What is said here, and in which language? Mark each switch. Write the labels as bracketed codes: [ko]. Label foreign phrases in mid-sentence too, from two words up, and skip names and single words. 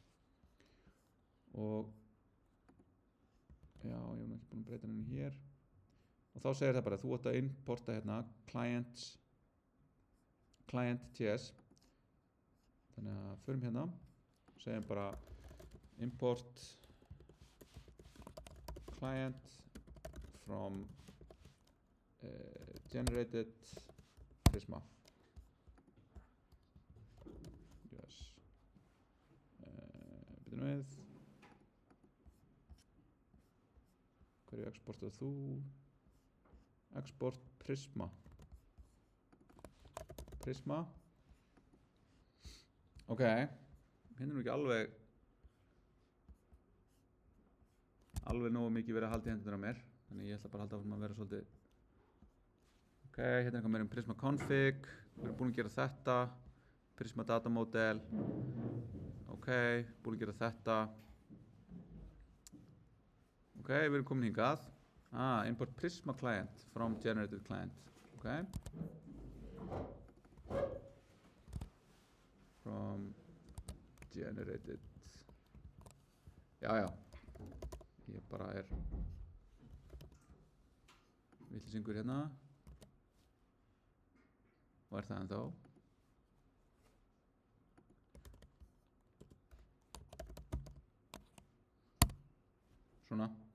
[is] Og já, ég hef ekki búin að breyta henni hér og þá segir það bara að þú átt að importa hérna client ts, þannig að förum hérna og segjum bara [en] import client from generated Prisma. Yes. [is] Byrjum við. Hverju exportar þú? [en] Export Prisma. [is] Ok, hérna nú ekki alveg nógu mikið verið að halda í hendurnar á mér, þannig ég ætla bara að halda áfram að vera svolítið. Ok, hérna er eitthvað meira Prisma config, við erum búin að gera þetta, Prisma [en] data model, [is] ok, búin að gera þetta. Ok, við erum komin hingað. [en] Import Prisma client from generated client. Ok. from generated. [is] Já, ég bara villisingur hérna og það ennþá. Svona.